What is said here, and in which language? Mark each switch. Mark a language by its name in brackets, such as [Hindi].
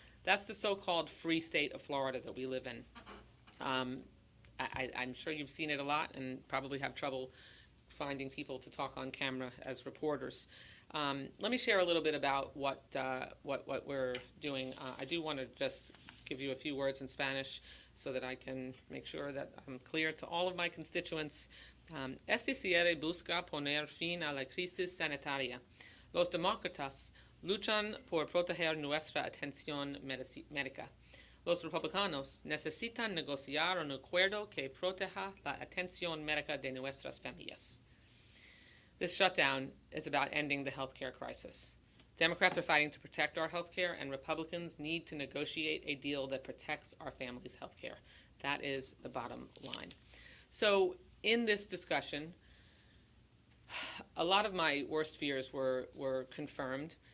[English] That's the so-called free state of Florida that we live in. I'm sure you've seen it a lot and probably have trouble finding people to talk on camera as reporters. Let me share a little bit about what we're doing. I do want to just give you a few words in Spanish so that I can make sure that I'm clear to all of my constituents. [Spanish] Este cierre busca poner fin a la crisis sanitaria. Los demócratas luchan por proteger nuestra atención médica. Los republicanos necesitan negociar un acuerdo que proteja la atención médica de nuestras familias. [English] This shutdown is about ending the healthcare crisis. Democrats are fighting to protect our healthcare, and Republicans need to negotiate a deal that protects our families' healthcare. That is the bottom line. So in this discussion, a lot of my worst fears were confirmed.